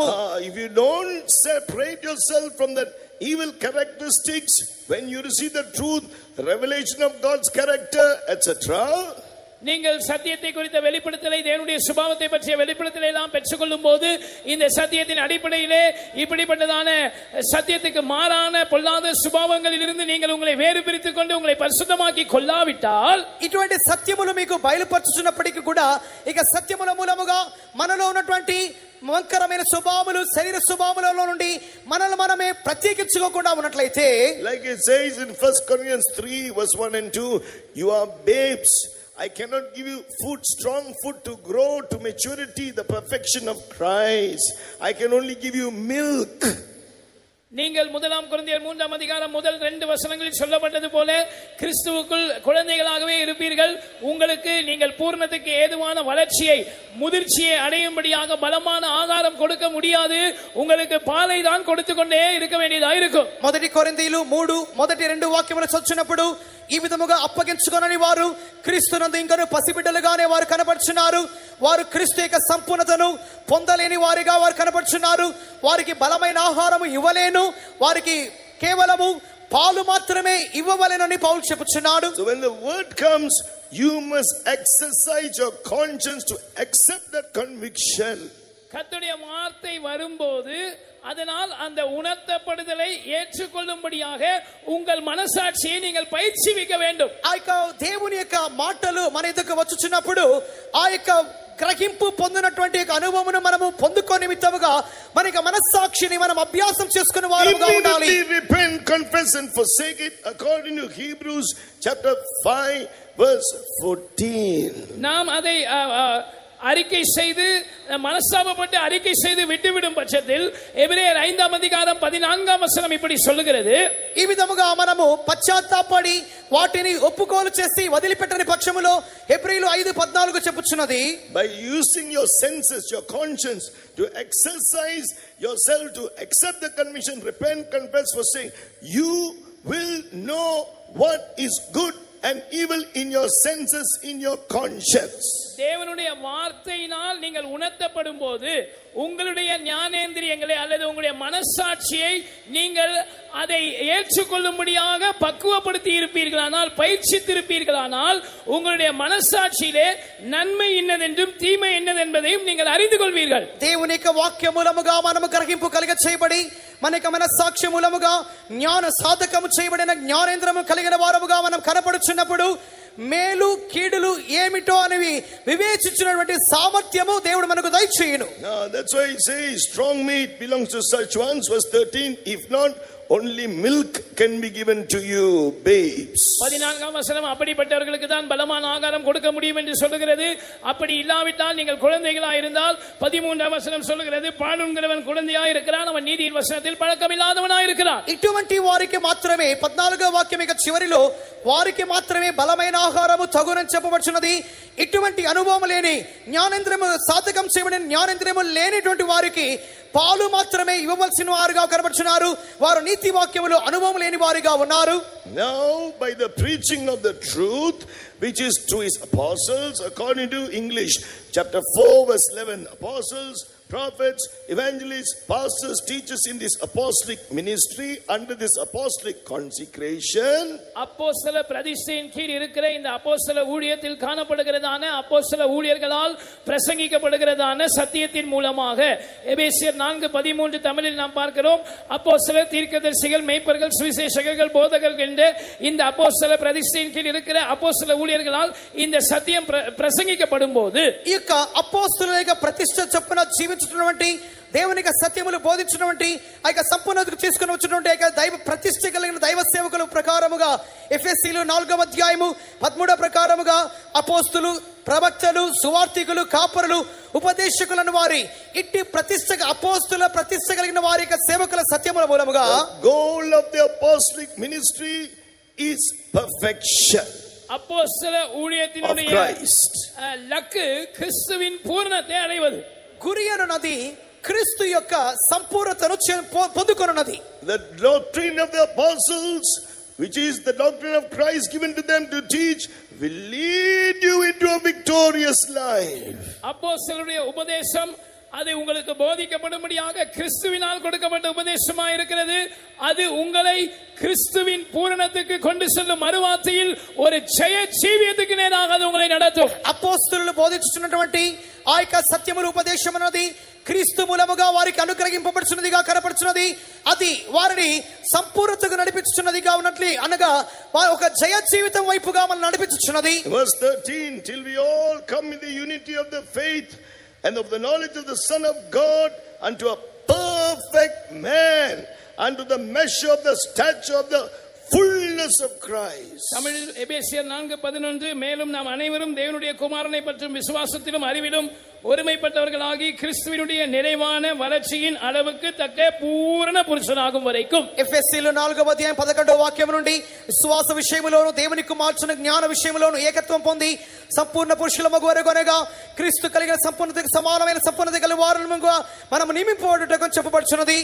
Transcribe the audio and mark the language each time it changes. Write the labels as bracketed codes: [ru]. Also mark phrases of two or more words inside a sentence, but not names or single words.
[en] If you don't separate yourself from that evil characteristics, when you receive the truth, the revelation of God's character, etc., [ta] நீங்கள் சத்தியத்தை குறித்த வெளிப்படுத்தலை, தேவனுடைய சுபாவத்தை பற்றிய வெளிப்படுத்தலை எல்லாம் பெற்றுக்கொள்ளும் போது இந்த சத்தியத்தின் அடிப்படையிலே இப்படிப்பட்டதான சத்தியத்துக்கு மாறான பொல்லாத சுபாவங்களில் இருந்து நீங்கள் உங்களை வேறு பிரித்துக் கொண்டு உங்களை பரிசுத்தமாக்கி கொள்ளாவிட்டால், [te] ఇటువంటి సత్యములు మీకు బయలుపరచుచున్నప్పటికీ కూడా ఇక సత్యముల మూలముగా మనలో ఉన్నటువంటి వంకరమైన స్వభావములు, శరీర స్వభావములలో నుండి మనల్ని మనమే ప్రత్యేకించుకోకుండా ఉన్నట్లయితే, [en] like it says in 1 Corinthians 3 verse 1 and 2, you are babes. I cannot give you food, strong food to grow to maturity, the perfection of Christ. I can only give you milk. [ta] நீங்கள் 1 கொரிந்தியர் 3 முதல் 2 வசனங்களில் சொல்லப்பட்டது போல கிறிஸ்துவுக்குள் குழந்தைகளாகவே இருப்பீர்கள். உங்களுக்கு நீங்கள் பூர்ணத்துக்கு ஏதுவான வளர்ச்சியை, முதிர்ச்சியை அடையும்படியாக பலமான ஆகாரம் கொடுக்க முடியாது. உங்களுக்கு பாலை தான் கொடுத்து கொண்டே இருக்க வேண்டியதா இருக்கும். [te] 1 కొరింథీయులు 3 మొదటి 2 వాక్యములు చదువుచున్నప్పుడు ఈ విధముగా అప్పగించుకొనని వారు క్రీస్తునందు ఇంకను పసిబిడ్డలుగానే వారు కనబడుచున్నారు. వారు క్రీస్తు యొక్క సంపూర్ణతను పొందలేని వారిగా వారు కనబడుచున్నారు. వారికి బలమైన ఆహారము ఇవ్వలేను, వారికి కేవలము పాలు మాత్రమే ఇవ్వవలెనని పౌలు చెప్పుచున్నాడు. [en] So when the word comes, you must exercise your conscience to accept that conviction. [ta] கர்த்தருடைய வார்த்தை வரும்போது அதனால் அந்த உணர்த்தப்படுதலை ஏற்றுக்கொள்ளும்படியாக உங்கள் மனசாட்சியை நீங்கள் பயிற்சிவிக்க வேண்டும். [te] ఆ యొక్క దేవుని యొక్క మాటలు మన ఎదుకు వచ్చుచున్నప్పుడు ఆ యొక్క గ్రహింపు పొందినటువంటి అనుభవమును మనము పొందుకోని నిమిత్తముగా మన యొక్క మనస్సాక్షిని మనం అభ్యాసం చేసుకునే వారుగా ఉండాలి. [en] Repent, confess and forsake it according to Hebrews chapter 5 verse 14. [ta] நாம் அதை அறிக்கை செய்து மனஸ்தாபப்பட்டு அறிக்கை செய்து விட்டுவிடும் பட்சத்தில் எபிரேயர் 5ஆம் அதிகாரம் 14ஆம் வசனம் இப்படி சொல்லுகிறது. [te] ఈ విధముగా మనము పశ్చాత్తాపడి వాటిని ఒప్పుకోలు చేసి వదిలిపెట్టని పక్షములో హెబ్రీయులు 5:14 చెప్పుచున్నది. [en] By using your senses, your conscience to exercise yourself to accept the conviction, repent, confess, forsake, you will know what is good and evil in your senses, in your conscience. [ta] தேவனுடைய வார்த்தையினால் நீங்கள் உணர்த்தப்படும் போது உங்களுடைய ஞானேந்திரியங்களை அல்லது உங்களுடைய மனசாட்சியை நீங்கள் அதை ஏற்றுக்கொள்ளும்படியாக பக்குவப்படுத்தி இருப்பீர்களானால், பயிற்சித்திருப்பீர்களானால் உங்களுடைய மனசாட்சியிலே நன்மை என்னதென்றும் தீமை என்னதென்பதையும் நீங்கள் அறிந்து கொள்வீர்கள். [te] దేవుని యొక్క వాక్య మూలముగా మనము గ్రహింపు కలిగ చేయబడి మన యొక్క మనస్సాక్షి మూలముగా జ్ఞాన సాధకము చేయబడిన జ్ఞానేంద్రము కలిగిన వారముగా మనం కనపడుచున్నప్పుడు మేలు కీడులు ఏమిటో అనేవి వివేచించినటువంటి సామర్థ్యము దేవుడు మనకు దయచేయును. [en] That's why he says strong meat belongs to such ones, verse 13. If not, only milk can be given to you, babes. [ta] 14ஆம் வசனம் அப்படிப்பட்டவர்களுக்கு தான் பலமான ஆகாரம் கொடுக்க முடியும் என்று சொல்லுகிறது. அப்படி இல்லாவிட்டால் நீங்கள் குழந்தைகளாக இருந்தால் 13ஆம் வசனம் சொல்லுகிறது பாலுண்கிறவன் குழந்தையாக இருக்கிறான், அவன் நீதியின் వచనத்தில் பழக்கமில்லாதவனாக இருக்கிறான். [te] ఇటువంటి వారికి మాత్రమే 14వ వాక్యం యొక్క చివరిలో వారికి మాత్రమే బలమైన ఆహారము తగునని చెప్పబడుచున్నది. ఇటువంటి అనుభవం లేని జ్ఞానేంద్రియము సాధకం చేయబడిన జ్ఞానేంద్రియము లేనిటువంటి వారికి పాలు మాత్రమే ఇవ్వవలసిన వారుగా కనబడుచున్నారు. వారు నీతి వాక్యములు అనుభవం లేని వారిగా ఉన్నారు. [en] Now by the preaching of the truth which is to his apostles according to English chapter 4 verse 11, apostles, prophets, evangelists, pastors, teachers in this apostolic ministry under this apostolic consecration. [ta] அப்போஸ்தல பிரதிஷ்டையின் கீழ் இருக்கிற இந்த அப்போஸ்தல ஊழியத்தில் காணப்படுகிறதான அப்போஸ்தல ஊழியர்களால் பிரசங்கிக்கப்படுகிறதான சத்தியத்தின் மூலமாக எபேசியர் 4:13 தமிழில் நாம் பார்க்கிறோம். அப்போஸ்தலர், தீர்க்கதரிசிகள், மேய்ப்பர்கள், சுவிசேஷகர்கள், போதகர்கள் என்ற இந்த அப்போஸ்தல பிரதிஷ்டையின் கீழ் இருக்கிற அப்போஸ்தல ஊழியர்களால் இந்த சத்தியம் பிரசங்கிக்கப்படும் போது [te] ఈ యొక్క అపోస్తలుల యొక్క ప్రతిష్ఠ చొప్పున జీవించుతున్నటువంటి దేవుని యొక్క సత్యములు బోధించినటువంటి ఆ యొక్క సంపూర్ణతకు తీసుకుని వచ్చినటువంటి దైవ ప్రతిష్ఠ కలిగిన దైవ సేవకుల ప్రకారముగా ఎఫెసీయులు 4వ అధ్యాయము 13వ ప్రకారముగా అపోస్తలు, ప్రవక్తలు, సువార్తికులు, కాపరులు, ఉపదేశకులను వారి ఇట్టి ప్రతిష్ఠ అపోస్తల ప్రతిష్ఠ కలిగిన వారి యొక్క సేవకుల సత్యముల మూలముగా [en] goal of the apostolic ministry is perfection. [ta] அப்போஸ்தல ஊழியத்தினுடைய லக்கு கிறிஸ்துவின் பூரணத்தை அடைவது. [te] గురి అన్నది క్రీస్తు యొక్క సంపూర్ణతను పొందుకొనున్నది. [en] The doctrine of the apostles, which is the doctrine of Christ given to them to teach, will lead you into a victorious life. [ta] அப்போஸ்தலருடைய உபதேசம் அது உங்களுக்கு போதிக்கப்படும்படியாக கிறிஸ்துவினால் கொடுக்கப்பட்ட உபதேசமாக இருக்கிறது. அது உங்களை கிறிஸ்துவின் பூரணத்துக்கு கொண்டு செல்லும் மறுவார்த்தையில் ஒரு ஜெய ஜீவியத்துக்கு நேராக அது உங்களை நடத்தும். [te] అపోస్తలులు బోధించుతున్నటువంటి ఆ యొక్క సత్యముల ఉపదేశం అన్నది క్రీస్తు మూలముగా వారికి అనుగ్రహింపబడుచున్నదిగా కనపడుచున్నది. అది వారిని సంపూర్ణతకు నడిపించుచున్నదిగా ఉన్నట్లు అనగా వారు ఒక జయ జీవితం వైపుగా మనం నడిపించుచున్నది. [en] Verse 13, till we all come in the unity of the faith and of the knowledge of the Son of God unto a perfect man, unto the measure of the stature of the fullness of Christ. [ta] தமிழில் எபேசியர் 4:11 மேலும் நாம் அனைவரும் தேவனுடைய குமாரனை பற்றும் விசுவாசத்திலும் அறிவிலும் ஒருமைப்பட்டவர்களாகி கிறிஸ்துவினுடைய நிறைவான வளர்ச்சியின் அளவுக்கு தக்க பூரண పురుషునాகும் వరకు. [te] ఎఫెసీయులు 4వ అధ్యాయం 11వ వాక్యం నుండి విశ్వాస విషయములోను దేవుని కుమార్చిన జ్ఞాన విషయములోను ఏకత్వం పొంది సంపూర్ణ పురుషులమగు వరకు అనగా క్రీస్తు కలిగిన సంపూర్ణతకు సమానమైన సంపూర్ణత కలిగిన వారముగా మనము నియమింపబడుటకు చెప్పబడుచున్నది.